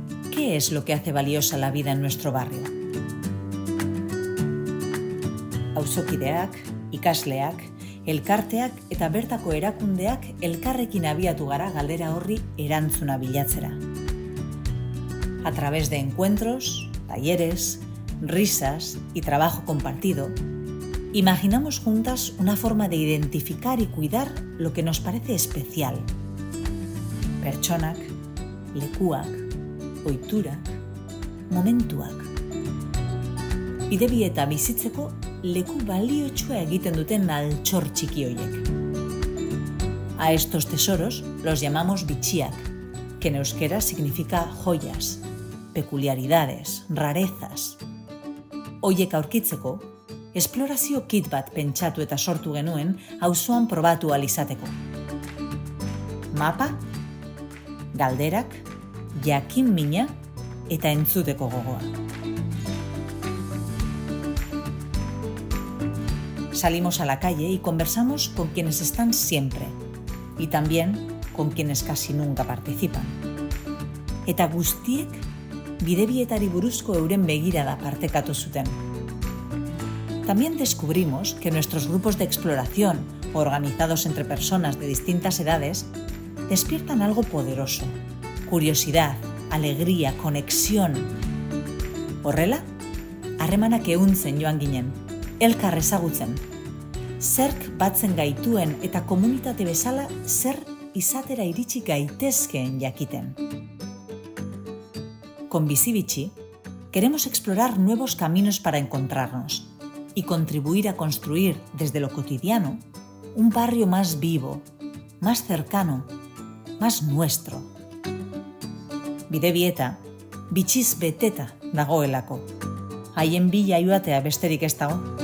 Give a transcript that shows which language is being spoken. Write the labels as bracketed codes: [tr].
[es] ¿Qué es lo que hace valiosa la vida en nuestro barrio? [eu] Auzokideak, ikasleak, elkarteak eta bertako erakundeak elkarrekin abiatu gara galdera horri erantzuna bilatzera. [es] A través de encuentros, talleres, risas y trabajo compartido, imaginamos juntas una forma de identificar y cuidar lo que nos parece especial. [eu] Pertsonak, lekuak, ohiturak, momentuak. Bidebieta bizitzeko leku baliotsua egiten duten altxor txiki horiek. [es] A estos tesoros los llamamos [eu] bitxiak, [es] que en euskera significa joyas, peculiaridades, rarezas. [eu] Horiek aurkitzeko, esplorazio kit bat pentsatu eta sortu genuen auzoan probatu ahal izateko. Mapa, galderak, jakin mina eta entzuteko gogoa. [es] Salimos a la calle y conversamos con quienes están siempre y también con quienes casi nunca participan. [eu] Eta guztiek bidebietari buruzko euren begirada partekatu zuten. [es] También descubrimos que nuestros grupos de exploración, organizados entre personas de distintas edades, despiertan algo poderoso: curiosidad, alegría, conexión. [eu] Horrela, harremanak ehuntzen joan ginen, elkar ezagutzen. Zerk batzen gaituen eta komunitate bezala zer izatera iritsi gaitezkeen jakiten. [es] Con Bizi-bitxi queremos explorar nuevos caminos para encontrarnos y contribuir a construir desde lo cotidiano un barrio más vivo, más cercano, más nuestro. [eu] Bidebieta, bitxiz beteta dagoelako. Haien bila joatea besterik ez dago.